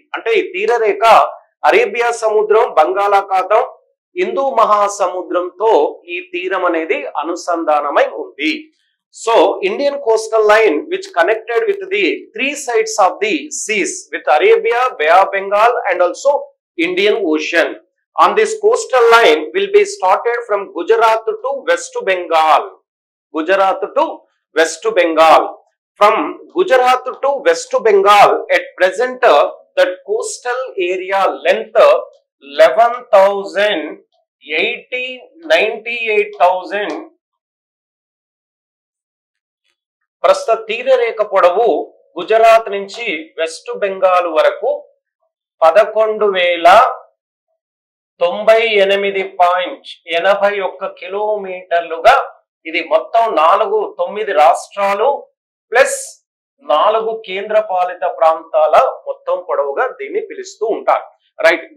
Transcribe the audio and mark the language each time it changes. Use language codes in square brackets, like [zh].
[te] అంటే ఈ తీరరేఖ అరేబియా సముద్రం, బంగాళాఖాతం, హిందూ మహాసముద్రంతో ఈ తీరం అనేది అనుసంధానమై ఉంది. [en] So Indian coastal line which connected with the three sides of the seas with Arabia, Bay of Bengal and also Indian Ocean. On this coastal line will be started from Gujarat to West Bengal. Gujarat to West Bengal. From Gujarat to West Bengal at present that coastal area length 11,098,000. [te] ప్రస్తుత తీరరేఖ పొడవు గుజరాత్ నుంచి west Bengal వరకు 11,098.81 కిలోమీటర్లుగా, ఇది మొత్తం 9 రాష్ట్రాలు plus 4 కేంద్ర పాలిత ప్రాంతాల మొత్తం పొడవుగా దీన్ని పిలుస్తూ ఉంటారు. రైట్.